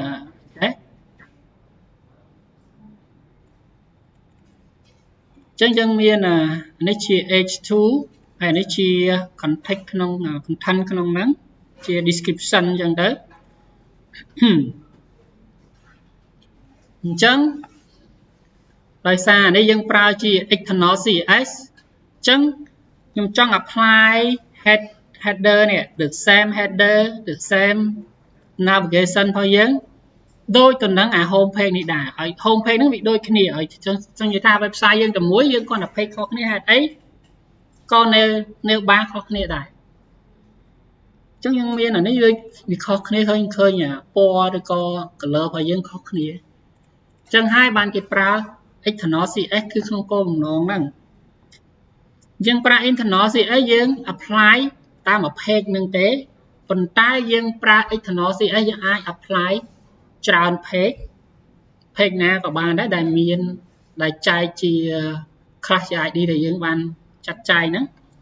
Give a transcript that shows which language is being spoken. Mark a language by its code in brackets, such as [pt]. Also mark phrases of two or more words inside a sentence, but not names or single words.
[km] ចឹងយើងមាននេះជា h2 ហើយនេះជា context ក្នុង content ក្នុងហ្នឹងជា description អញ្ចឹងទៅ ចឹងដោយសារនេះយើងប្រើជា [en] external CSS [km] ចឹងខ្ញុំចង់ [en] apply header [km] នេះ [en] the same header the same navigation [km] របស់យើងដូចទៅនឹងអា [en] home page [km] នេះដែរហើយ home page ហ្នឹងវាដូចគ្នាហើយចឹងនិយាយថា website យើងតែមួយយើងគ្រាន់តែ page ខុសគ្នាហេតុអីក៏នៅបានខុសគ្នាដែរចឹ ងយើងមានអានេះវាខុសគ្នាឃើញពណ៌ឬក៏ color របស់យើងខុសគ្នាចឹងហើយបានគេប្រើ [en] external CSS [km] គឺក្នុងគោលបំណងហ្នឹងយើងប្រើ [en] internal CSS [km] យើង apply តាមមួយ page ហ្នឹងទេប៉ុន្តែយើងប្រើ [en] external CSS [km] យើងអាច apply ច្រើន page ណាក៏បានដែរដែលមានដែលចែកជា class ជា ID ដែលយើងបានចាត់ចែងហ្នឹង